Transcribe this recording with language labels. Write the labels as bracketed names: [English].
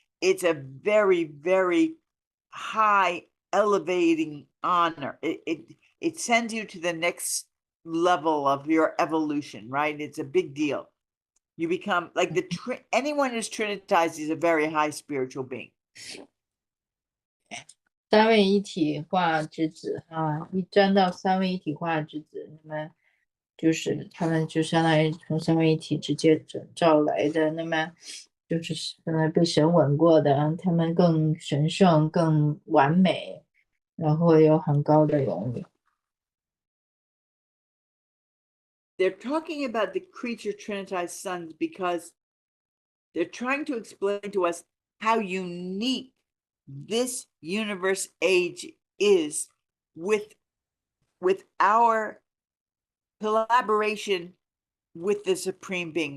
[English] It's a very, very high, elevating honor. It sends you to the next level of your evolution, right? It's a big deal. You become like anyone who's trinitized is a very high spiritual being. [Chinese] 三位一体化之子一沾到三位一体化之子，那么就是他们就相当于从三位一体直接招来的。那么就是被神吻过的，他们更神圣、更完美，然后有很高的荣誉。 [English] They're talking about the creature trinitized sons because they're trying to explain to us how unique this universe age is with our collaboration with the Supreme Being.